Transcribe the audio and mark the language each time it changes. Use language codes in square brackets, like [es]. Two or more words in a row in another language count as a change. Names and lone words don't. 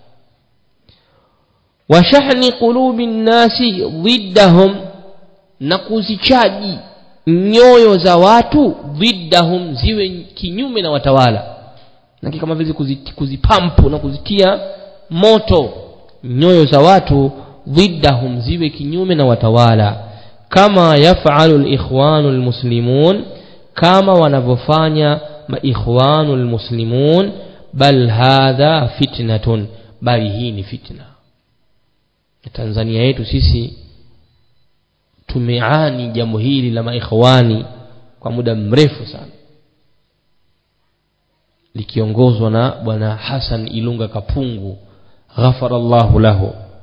[ar] وشحن قلوب الناس ضدهم, [sw] na kuzichaji nyoyo za watu dhiddahum, ziwe kinyume na watawala, na kama vile kuzipampu na kuzitia moto nyoyo za watu, dhiddahum, ziwe kinyume na watawala. [ar] كما يفعل الإخوان المسلمون, [sw] kama wanavyofanya maikhwanu al-muslimun. [ar] بل هذه فتنة, [sw] bali hii ni fitna. Tanzania yetu sisi tumeani jambo hili la maikhwani kwa muda mrefu sana, likiongozwa na bwana Hassan Ilunga Kapungu, [ar] غفر الله له.